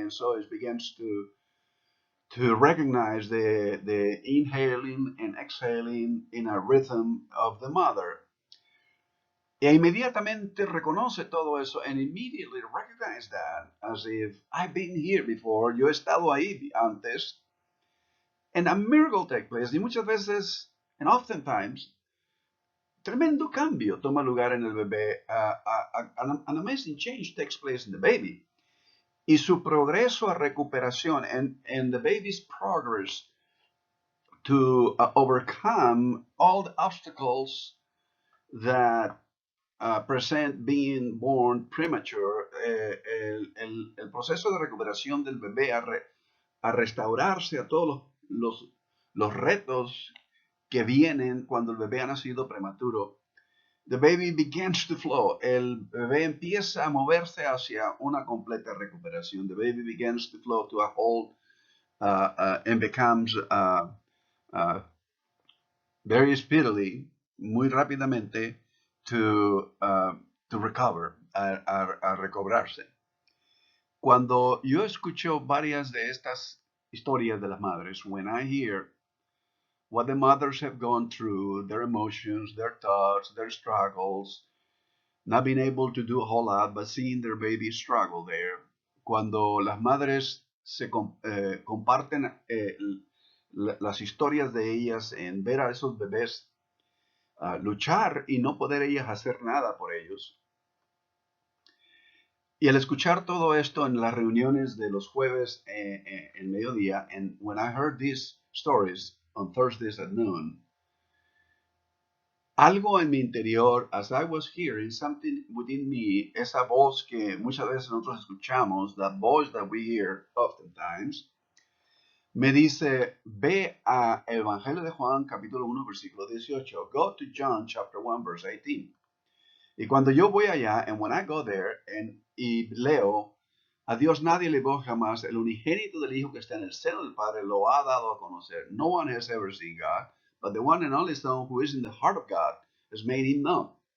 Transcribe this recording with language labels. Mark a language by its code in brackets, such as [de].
[en] And so it begins to recognize the inhaling and exhaling in a rhythm of the mother. [es] E inmediatamente reconoce todo eso, [en] and immediately recognize that as if I've been here before, [es] yo he estado ahí antes, [en] and a miracle takes place. [es] Y muchas veces, [en] and oftentimes, [es] tremendo cambio toma lugar en el bebé. [en] An amazing change takes place in the baby. [es] Y su progreso a recuperación, [en] and the baby's progress to overcome all the obstacles that present being born premature, [es] el proceso de recuperación del bebé a restaurarse a todos los retos que vienen cuando el bebé ha nacido prematuro. [en] The baby begins to flow. [es] El bebé empieza a moverse hacia una completa recuperación. [en] The baby begins to flow to a whole and becomes very speedily, [es] muy rápidamente, [en] to recover, [es] a recobrarse. Cuando yo escucho varias de estas historias de las madres, [en] when I hear what the mothers have gone through, their emotions, their thoughts, their struggles, not being able to do a whole lot, but seeing their baby struggle there. [es] Cuando las madres se comparten las historias de ellas, en ver a esos bebés luchar y no poder ellas hacer nada por ellos. Y al escuchar todo esto en las reuniones de los jueves en mediodía, [en] and when I heard these stories on Thursdays at noon, [es] algo en mi interior, [en] as I was hearing, something within me, [es] esa voz que muchas veces nosotros escuchamos, [en] that voice that we hear oftentimes, [es] me dice, ve a Evangelio de Juan, capítulo 1, versículo 18. [en] Go to John, chapter 1, verse 18. [es] Y cuando yo voy allá, [en] and when I go there, [es] y leo, a Dios nadie le vio jamás, el unigénito del Hijo que está en el seno del Padre lo ha dado a conocer. [en] No one has ever seen God, but the one and only Son who is in the heart of God has made him known.